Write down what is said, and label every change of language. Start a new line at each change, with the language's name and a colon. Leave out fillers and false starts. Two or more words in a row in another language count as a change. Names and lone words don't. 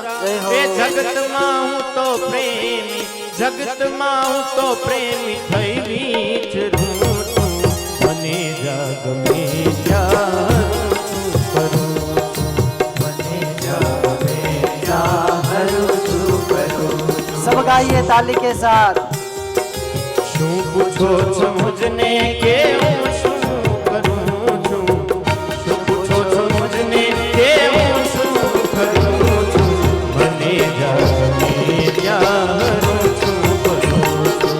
Gujarati: એ જગતમાં હું તો પ્રેમી, જગતમાં હું તો પ્રેમી થઈ વિચરું છું. મને જગમે ત્યાં કરું છું, મને જગમે ત્યાં
Hindi: सब गाइए ताली के साथ.
Gujarati: શું પૂછો છો મુझने કે હું શું કરું છું? શું પૂછો છો મુझने કે હું શું કરું છું? મને જાગમે ત્યાં હરું છું કરું છું.